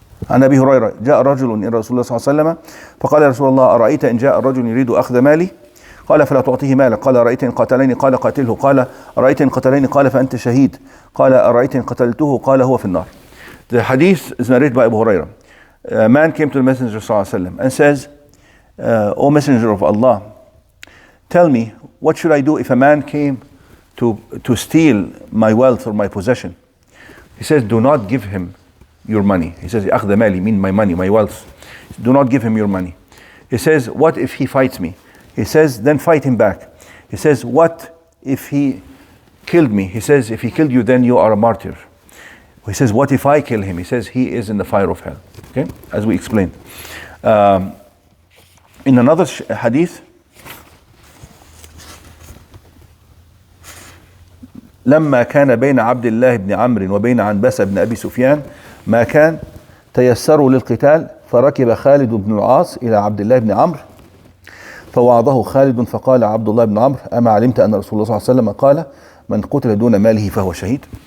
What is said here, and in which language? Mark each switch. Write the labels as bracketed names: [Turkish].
[Arabic] عن أبي هريرة جاء رجل إلى رسول الله صلى الله عليه وسلم فقال يا رسول الله أرأيت إن جاء الرجل يريد أخذ مالي قال فلا تعطيه مالك قال أرأيت إن قتلني قال قاتله قال أرأيت إن قتلني قال فأنت شهيد قال أرأيت إن قتلته قال هو في النار. [English] The hadith is narrated by Abu Hurairah. A man came to the Messenger ﷺ and says, O Messenger of Allah, tell me, what should I do if a man came to steal my wealth or my possession? He says, do not give him your money. He says, [Arabic] أخذ مالي, [English] mean my money, my wealth. Do not give him your money. He says, what if he fights me? He says, then fight him back. He says, what if he killed me? He says, if he killed you, then you are a martyr. He says, what if I kill him? He says, he is in the fire of hell. Okay, as we explained. In another hadith, [Arabic] لما كان بين عبد الله بن عمرو وبين عنبسة بن أبي سفيان ما كان تيسروا للقتال فركب خالد بن العاص إلى عبد الله بن عمرو فوعظه خالد فقال عبد الله بن عمرو أما علمت أن رسول الله صلى الله عليه وسلم قال من قتل دون ماله فهو شهيد.